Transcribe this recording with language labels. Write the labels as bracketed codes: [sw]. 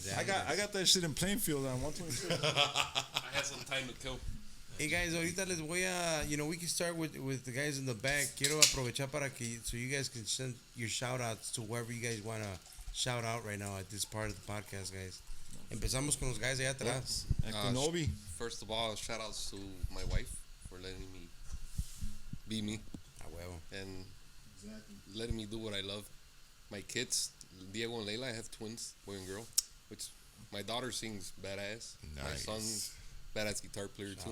[en] I got that shit in Plainfield on 126. I had some time to kill. Hey guys, [es] ahorita les voy a, [en] we can start with the guys in the back. [es] Quiero aprovechar [en] so you guys can send your shout outs to whoever you guys want to shout out right now at this part of the podcast, guys. [es] Empezamos con los guys allá atrás. [en] First of all, shout outs to my wife for letting me be me. And letting me do what I love. My kids, Diego and Layla, I have twins, boy and girl, which my daughter sings badass. Nice. My son's badass guitar player too.